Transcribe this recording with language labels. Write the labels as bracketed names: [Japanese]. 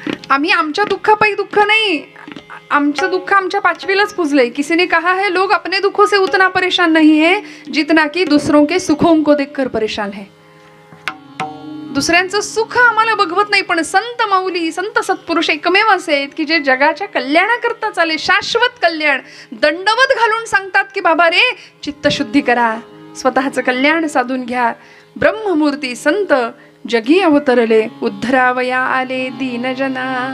[Marathi] आम्ही आमच्या दुःखापायी दुःख नाही, आमचं दुःख आमच्या पाचवीलाच पुजलंय. [Hindi] किसी ने कहा है लोग अपने दुखों से उतना परेशान नहीं है जितना कि दूसरों के सुखों को देखकर परेशान है. [Marathi] दुसऱ्यांचं सुख आम्हाला बघवत नाही, पण संत माऊली, संत सत्पुरुष एकमेव असे आहेत की जे जगाच्या कल्याणाकरता चाले, शाश्वत कल्याण दंडवत घालून सांगतात की बाबा रे, चित्तशुद्धी करा, स्वतःचं कल्याण साधून घ्या. ब्रह्ममूर्ती संत जगी अवतरले, उद्धरावया आले दीनजना.